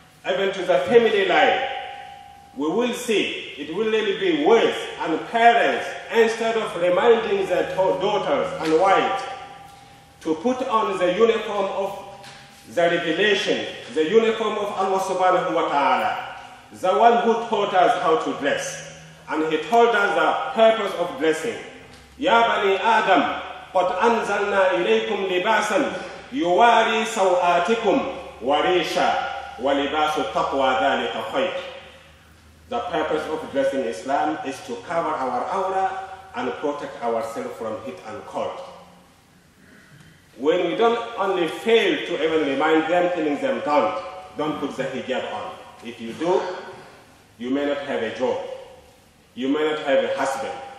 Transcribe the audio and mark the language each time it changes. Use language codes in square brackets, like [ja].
[en] even to the family life, we will see it will really be worse, and parents, instead of reminding their daughters and wives to put on the uniform of the revelation, the uniform of Allah subhanahu wa ta'ala, the one who taught us how to dress, and he told us the purpose of dressing. [ar] Ya bani Adam, قد أنزلنا إليكم لباسا يواري سوآتكم وريشا ولباس التقوى ذلك خير. [en] The purpose of dressing Islam is to cover our aura and protect ourselves from heat and cold. When we don't only fail to even remind them, telling them don't put the hijab on. If you do, you may not have a job. You may not have a husband.